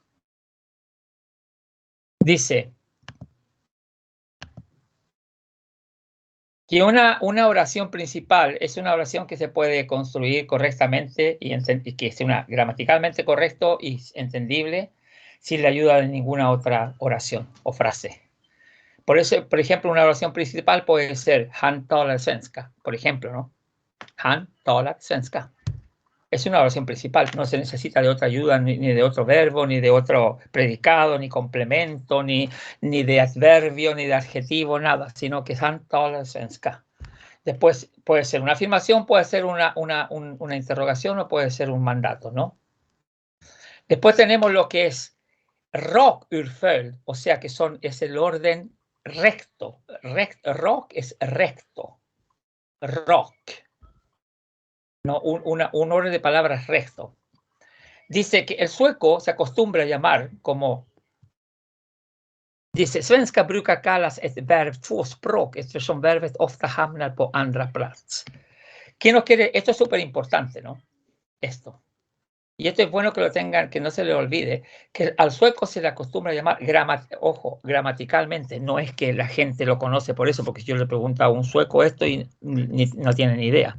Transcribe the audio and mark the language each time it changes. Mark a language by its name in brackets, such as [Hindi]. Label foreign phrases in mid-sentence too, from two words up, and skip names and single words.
[Spanish] Dice que una oración principal es una oración que se puede construir correctamente y que sea gramaticalmente correcto y entendible sin la ayuda de ninguna otra oración o frase. Por eso, por ejemplo, una oración principal puede ser [Swedish] Han talar svenska, [Spanish] por ejemplo, ¿no? [Swedish] Han talar svenska. [Spanish] Es una oración principal, no se necesita de otra ayuda, ni de otro verbo, ni de otro predicado, ni complemento, ni de adverbio, ni de adjetivo, nada, sino que [Swedish] han talar svenska. [Spanish] Después puede ser una afirmación, puede ser una interrogación o puede ser un mandato, ¿no? Después tenemos lo que es [Swedish] rak urföljd, [Spanish] o sea que es el orden recto. Rak es recto. Rak. ¿No? Un orden de palabras recto. Dice que el sueco se acostumbra a llamar como... Dice, [Swedish] svenska brukar kallas ett verb tvåspråk eftersom verbet ofta hamnar på andra plats. [Spanish] ¿Quién nos quiere? Esto es súper importante, ¿no? Esto. Y esto es bueno que lo tengan, que no se le olvide, que al sueco se le acostumbra a llamar, gramaticalmente, no es que la gente lo conoce por eso, porque yo le pregunto a un sueco esto y no tiene ni idea.